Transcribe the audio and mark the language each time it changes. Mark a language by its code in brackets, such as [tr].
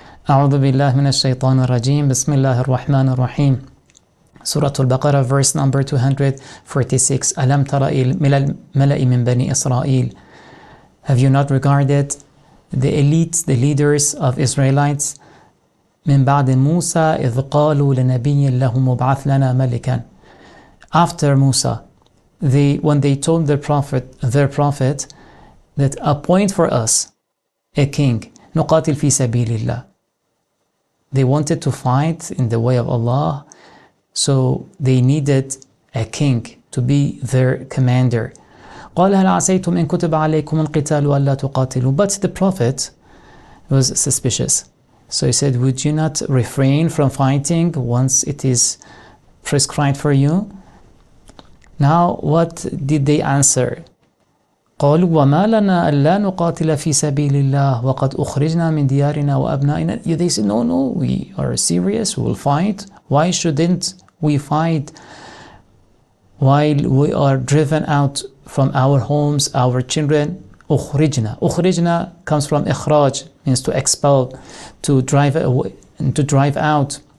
[ar] أعوذ بالله من الشيطان الرجيم. بسم الله الرحمن الرحيم. [en] Sura Al Baqara, verse number 246. [ar] ألم تر إلى الملأ من بني إسرائيل. [en] Have you not regarded the elites, the leaders of Israelites? [ar] من بعد موسى إذ قالوا لنبي له مبعث لنا ملكا. [en] After Musa, when they told their prophet that appoint for us a king, [ar] نقاتل في سبيل الله. [en] They wanted to fight in the way of Allah, so they needed a king to be their commander. [ar] قال هل عسيتم إن كتب عليكم القتال ألا تقاتلوا. [en] But the prophet was suspicious. So he said, would you not refrain from fighting once it is prescribed for you? Now what did they answer? [ar] قالوا وما لنا ألا نقاتل في سبيل الله وقد أخرجنا من ديارنا وأبنائنا. [en] They said, no, we are serious, we will fight. Why shouldn't we fight while we are driven out from our homes, our children? [ar] أخرجنا. [en] أخرجنا comes from إخراج, means to expel, to drive away, to drive out.